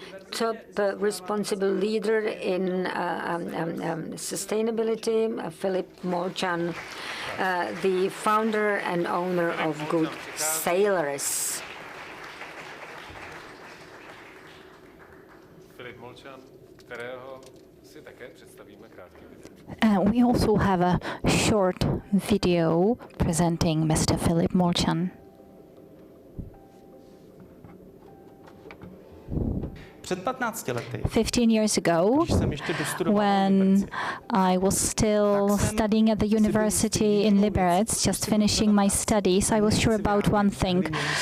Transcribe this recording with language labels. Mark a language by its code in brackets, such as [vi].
[en] Top responsible leader in sustainability, Philip Molchan, the founder and owner of Good Sailors. [cs] Philip Molchan, kterého si také představíme krátký video. [en] We also have a short video presenting Mr. Philip Molchan. [cs] Před 15 lety, [en] 15 years ago, when I was still studying at the university in Liberec, just finishing my studies, I was sure about one thing.